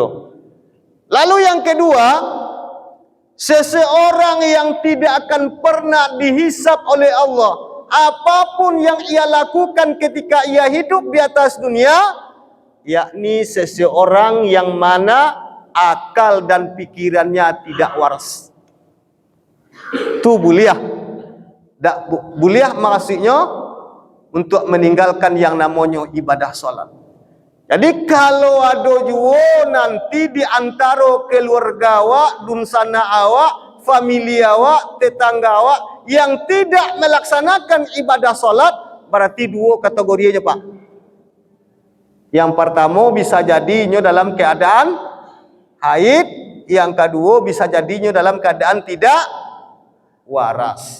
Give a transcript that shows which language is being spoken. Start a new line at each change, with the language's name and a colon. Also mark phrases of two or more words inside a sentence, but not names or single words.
Indonesian: Lalu yang kedua, seseorang yang tidak akan pernah dihisap oleh Allah apapun yang ia lakukan ketika ia hidup di atas dunia, yakni seseorang yang mana akal dan pikirannya tidak waras.
Minangkabau: Itu buliah.
Indonesian: Tak buliah maksudnya untuk meninggalkan yang namanya ibadah solat. Jadi kalau ada juga nanti di antara keluarga awak, dunsana awak, famili awak, tetangga awak yang tidak melaksanakan ibadah solat, berarti 2 kategorinya Pak. Yang pertama bisa jadinya dalam keadaan haid, yang kedua bisa jadinya dalam keadaan tidak waras.